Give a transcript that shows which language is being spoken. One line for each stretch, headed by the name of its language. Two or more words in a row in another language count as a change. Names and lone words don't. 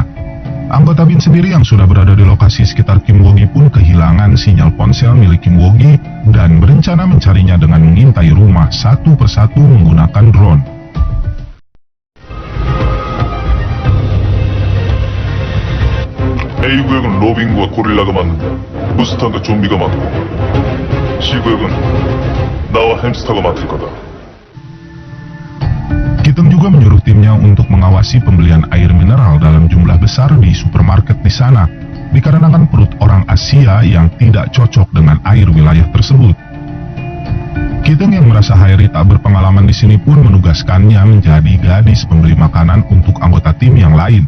Indonesian: Anggota bin sendiri yang sudah berada di lokasi sekitar Kim Woo-gi pun kehilangan sinyal ponsel milik Kim Woo-gi dan berencana mencarinya dengan mengintai rumah satu persatu menggunakan drone.
Korean: A 구역은 로빈과 고릴라가 맞는다. 부스터가 좀비가 맞고, C 구역은 나와 햄스터가 맡을 거다.
Indonesian: Ki-teung juga menyuruh timnya untuk mengawasi pembelian air mineral dalam jumlah besar di supermarket di sana, dikarenakan perut orang Asia yang tidak cocok dengan air wilayah tersebut. Ki-teung yang merasa Haeri tak berpengalaman di sini pun menugaskannya menjadi gadis pembeli makanan untuk anggota tim yang lain.